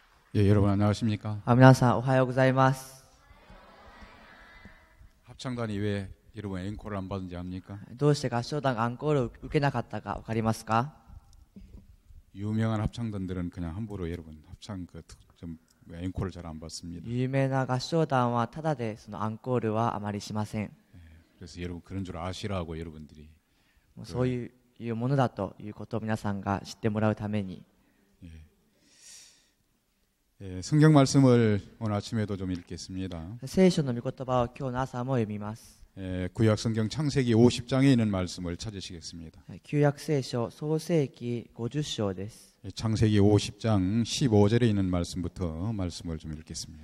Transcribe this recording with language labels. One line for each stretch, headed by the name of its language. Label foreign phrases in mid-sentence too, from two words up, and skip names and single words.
Korean: 예, 여러분 안녕하십니까?
Japanese: 皆さんおはようございます。
Korean: 합창단이 왜 여러분 앵콜을 안 받은지 압니까?
Japanese: どうして合唱団がアンコールを受けなかったか分かりますか？
Korean: 유명한 합창단들은 그냥 함부로 여러분 합창 좀 앵콜을 잘 안 받습니다.
Japanese: 有名な合唱団はただでそのアンコールはあまりしません。
Korean: 그래서 여러분 그런 줄 아시라고 여러분들이
Japanese: もうそういうものだということを皆さんが知ってもらうために、
Korean: 성경 말씀을 오늘 아침에도 좀 읽겠습니다.
Japanese: 聖書の御言葉を今日の朝も読みます。
Korean: 구약 성경 창세기 50장에 있는 말씀을 찾으시겠습니다.
Japanese: 旧約聖書創世記50章です。
Korean: 창세기 50장 15절에 있는 말씀부터 말씀을 좀 읽겠습니다.